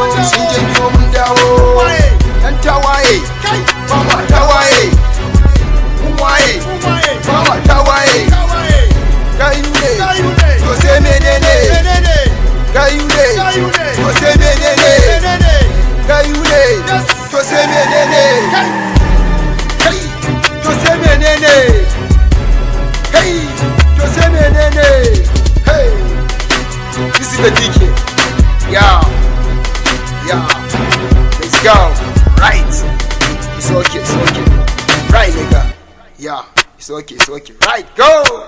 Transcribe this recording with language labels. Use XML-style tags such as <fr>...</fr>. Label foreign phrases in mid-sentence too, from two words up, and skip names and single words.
<ha>Sun janyo mun dawo. Waye? Ɗan tawaye. Kai. Ba ma tawaye. Mun waye. Mun waye. Ba ma tawaye. Tawaye. Gayu ne. Gayu ne. To sai menene? Menene? Gayu ne. Gayu ne. To sai menene? Menene? Gayu ne. Yes. To sai menene? Kai. Kai. To sai menene? Kai. To sai menene?</ha> <en>Hey. This is the D K. Yeah. Yeah. Let's go. Right. It's okay. It's okay. Right, nigga. Yeah. It's okay. It's okay. Right. Go.</en>